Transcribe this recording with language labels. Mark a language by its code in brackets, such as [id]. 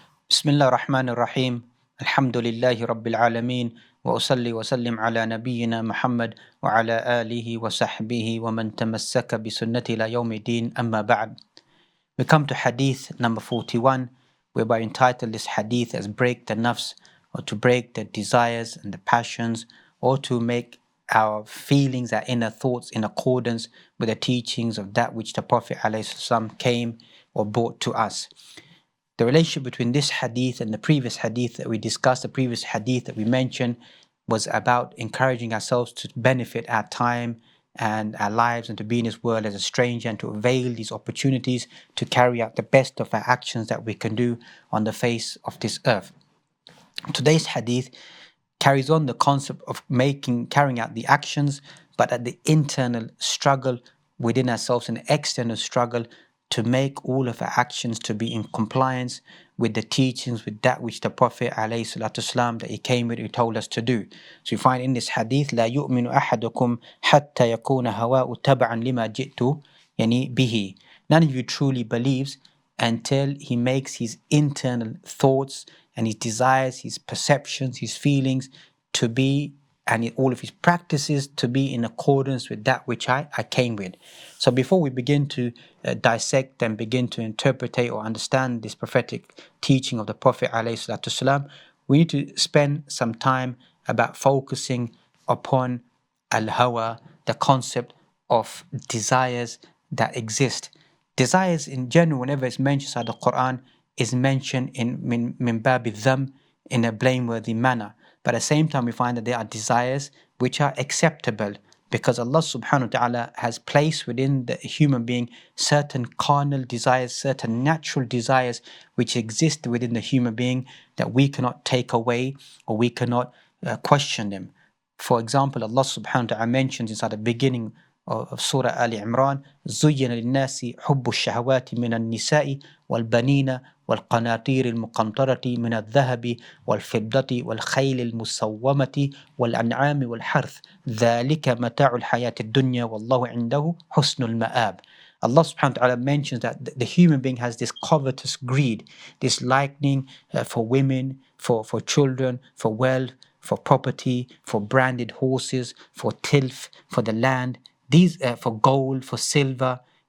[ar] بسم الله الرحمن الرحيم الحمد لله رب العالمين وأصلي وسلم على نبينا محمد وعلى آله وصحبه ومن تمسك بسنته إلى يوم الدين أما بعد. [en] We come to hadith number 41, whereby entitled this hadith as break the nafs, or to break the desires and the passions, or to make our feelings, our inner thoughts in accordance with the teachings of that which the Prophet ﷺ came or brought to us. The relationship between this hadith and the previous hadith that we discussed, the previous hadith that we mentioned, was about encouraging ourselves to benefit our time and our lives and to be in this world as a stranger and to avail these opportunities to carry out the best of our actions that we can do on the face of this earth. Today's hadith carries on the concept of carrying out the actions, but at the internal struggle within ourselves and the external struggle to make all of our actions to be in compliance with the teachings, with that which the Prophet ﷺ that he came with, he told us to do. So you find in this hadith, [ar] لا يؤمن أحدكم حتى يكون هواء تبعا لما جئت يعني به. [en] None of you truly believes until he makes his internal thoughts and his desires, his perceptions, his feelings to be, and all of his practices to be in accordance with that which I came with. So before we begin to dissect and begin to interpret or understand this prophetic teaching of the Prophet ﷺ, we need to spend some time about focusing upon al-hawa, the concept of desires that exist. Desires in general, whenever it's mentioned inside the Quran, is mentioned in min babi dham, in a blameworthy manner. But at the same time, we find that there are desires which are acceptable because Allah subhanahu wa ta'ala has placed within the human being certain carnal desires, certain natural desires which exist within the human being that we cannot take away or we cannot question them. For example, Allah subhanahu wa ta'ala mentions inside the beginning of Surah Ali Imran, [ar] زُيِّنَ لِلنَّاسِ حُبُّ الشَّهَوَاتِ مِنَ النِّسَاءِ وَالْبَنِينَ والقناطير المقنطرة من الذهب والفضة والخيل المسومة والأنعام والحرث ذلك متاع الحياة الدنيا والله عنده حسن المآب. [en] Allah subhanahu wa ta'ala mentions that the human being has this covetous greed, this liking for women, for children, for wealth, for property, for branded horses, for tilth, for the land, these for gold, for silver.